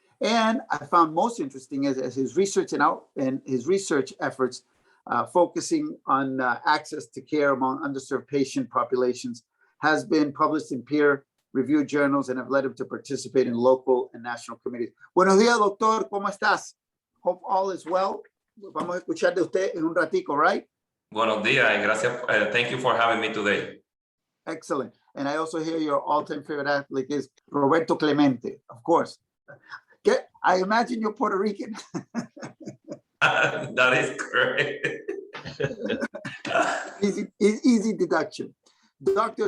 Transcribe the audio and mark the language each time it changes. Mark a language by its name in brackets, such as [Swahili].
[English] And I found most interesting is his research and his research efforts focusing on access to care among underserved patient populations has been published in peer-reviewed journals and have led him to participate in local and national committees. [Spanish] Buenos días, doctor. ¿Cómo estás? [English] Hope all is well. [Spanish] Vamos a escuchar de usted en un ratico, right? Buenos días, and gracias. [English] Thank you for having me today. Excellent. And I also hear your all-time favorite athlete is Roberto Clemente, of course. I imagine you're Puerto Rican. That is correct. Easy deduction. Dr.